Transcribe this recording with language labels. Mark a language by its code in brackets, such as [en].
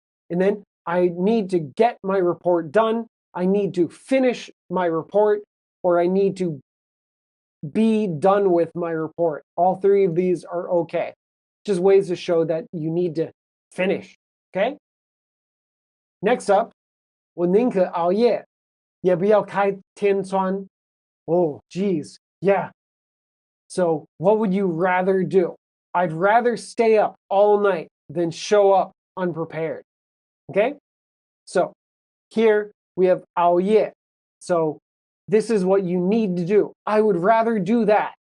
[en] And then I need to get my report done. I need to finish my report, or I need to be done with my report. All three of these are okay. Just ways to show that you need to finish. Okay? Next up, [zh] 我宁可熬夜，也不要开天窗. [en] Oh, geez. Yeah. So what would you rather do? I'd rather stay up all night than show up unprepared. Okay? So here we have 熬夜. So this is what you need to do. I would rather do that.